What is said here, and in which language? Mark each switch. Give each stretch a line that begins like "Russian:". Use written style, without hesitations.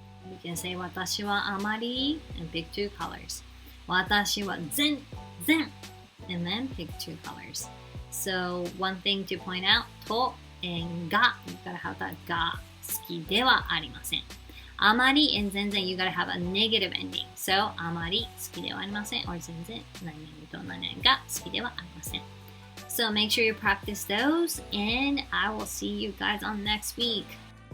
English: You can say
Japanese: 私はあまり
English: and pick two colors.
Japanese: 私は全然
English: and then pick two colors. So one thing to point out, と and が you gotta have that
Japanese: が好きではありません。
English: あまり and 全然 you gotta have a negative ending. So
Japanese: あまり好きではありません or 全然何々と何々が好きではありません。
English: So make sure you practice those and I will see you guys on next week.